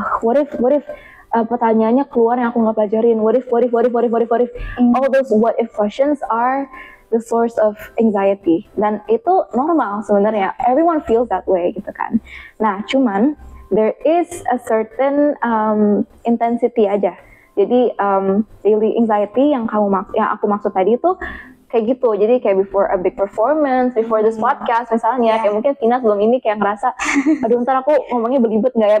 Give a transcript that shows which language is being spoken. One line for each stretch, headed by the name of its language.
English: What if
Indonesian: pertanyaannya keluar yang aku nggak pelajarin?
English: What if? All those what if questions are the source of anxiety.
Indonesian: Dan itu normal sebenarnya.
English: Everyone feels that way
Indonesian: gitu kan. Nah, cuman
English: there is a certain intensity
Indonesian: aja. Jadi
English: daily anxiety
Indonesian: yang aku maksud tadi itu kayak gitu. Jadi kayak
English: before a big performance, before this podcast
Indonesian: misalnya, kayak mungkin Tina sebelum ini kayak ngerasa, aduh ntar aku ngomongnya belibet nggak ya?